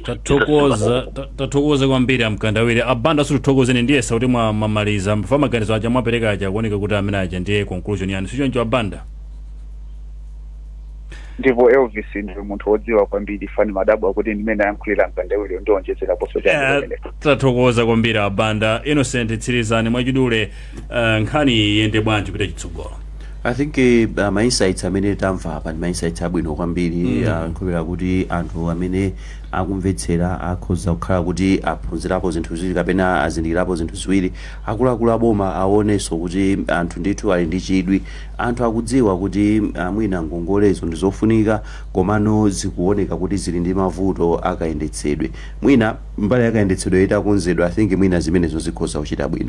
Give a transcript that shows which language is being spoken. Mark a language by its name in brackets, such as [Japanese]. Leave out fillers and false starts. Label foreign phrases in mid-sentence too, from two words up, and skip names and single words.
[Nyanja] tathokoza kwambiri amkandawire abanda sutithokozeni ndiyesa kuti mwamaliza mfa maganizo aja mwapereka aja kuoneka kuti amene aja ndiye conclusion yani sichoncho abanda ndipo Elvis ndiye munthu wodziwa kwambiri fani madabu akuti ndimene ayankhulira mkandawire ndionjezera poso chake tathokoza kwambiri abanda Innocent tsirizani mwachidule nkhani yende bwanji kuti chitsogolo [English] I think my insights [Nyanja] amene tamva apa ndi [English] my insights [Nyanja] abwino kwambiri nkhulupirira kuti anthu amene akumvetsera akhoza kukhala kuti aphunzirapo zinthu ziwiri kapena azindikirapo zinthu ziwiri akuluakulu aboma aonenso kuti anthu ndithu ali ndi chidwi anthu akudziwa kuti mwina ngongolezo ndi zofunika komano zikuoneka kuti zili ndi mavuto akayendetsedwe mwina mbali yakayendetsedwe itakonzedwa [English] I think [Nyanja] mwina zimenezo zikhoza kuchita bwino